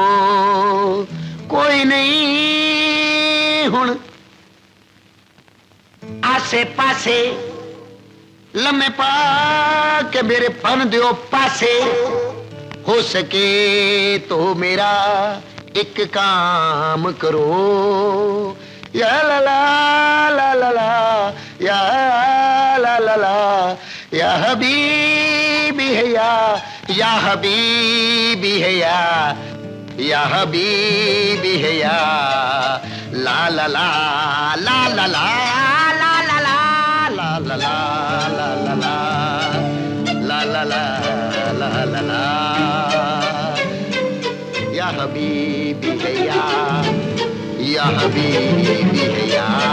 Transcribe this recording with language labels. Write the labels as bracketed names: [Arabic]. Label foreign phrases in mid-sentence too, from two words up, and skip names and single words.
[Punjabi] कोई नहीं हुण आसे पासे लम्हे पा के मेरे फन दियो पासे। [Hindi] हो सके तो मेरा एक काम करो। या ला ला ला ला ला, या ला ला ला, या हबीबी है या हबीबी है या हबीबी है या ला ला ला ला ला ला ला ला ला ला ला ला ला ला ला ला ला ला या हबीबी है या हबीबी है या।